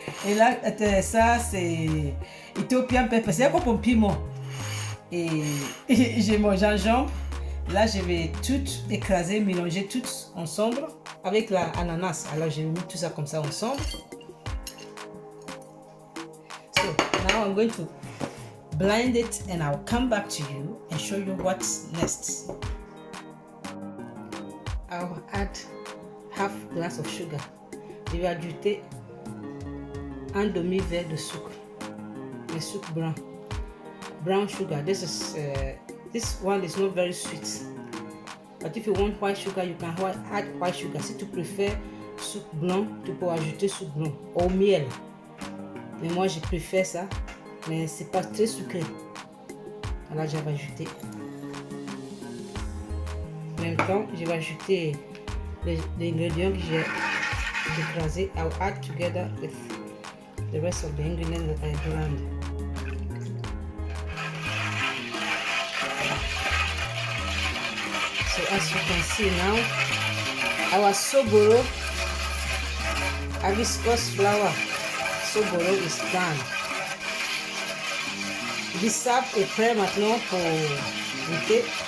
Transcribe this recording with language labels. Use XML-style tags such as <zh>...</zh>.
<fr>Et là, ça c'est Ethiopian pepper, c'est comme un piment. Et j'ai mon gingembre. Là, je vais tout écraser, mélanger tout ensemble avec l'ananas. Alors, j'ai mis tout ça comme ça ensemble.</fr> <en>So, now I'm going to blend it and I'll come back to you and show you what's next. I'll add half glass of sugar.</en> <fr>Je vais ajouter un demi-verre de sucre. Le sucre blanc.</fr> <en>Brown sugar. This one is not very sweet, but if you want white sugar, you can add white sugar.</en> <fr>Si tu préfères sucre blanc, tu peux ajouter sucre blanc au miel. Mais moi, je préfère ça, mais c'est pas très sucré. Alors, je vais ajouter. En même temps, je vais ajouter les ingrédients que j'ai écrasés.</fr> <en>I'll add together with the rest of the ingredients that I blend. So as you can see now, our sobolo, hibiscus flower sobolo is done.</en> <fr>Bissap est prêt maintenant pour goûter.</fr>